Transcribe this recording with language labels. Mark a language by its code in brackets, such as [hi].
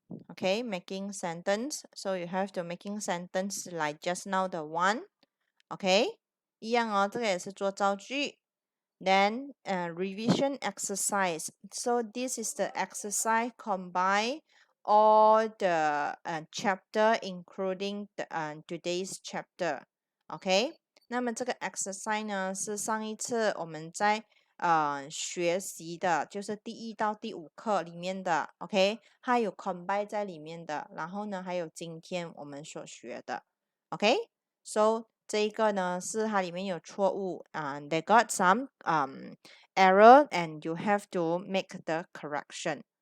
[en] Okay, making sentence. So you have to making sentence like just now the one. [zh] OK， 一样哦，这个也是做造句。 [en] Then revision exercise. So this is the exercise combine all the chapter including the today's chapter. [zh] OK， 那么这个 exercise 呢是上一次我们在学习的，就是第1到第5课里面的。 OK， 它有 combine 在里面的，然后呢还有今天我们所学的。 [en] OK，so [zh] 这一个呢是它里面有错误 [en] they got some error and you have to make the correction.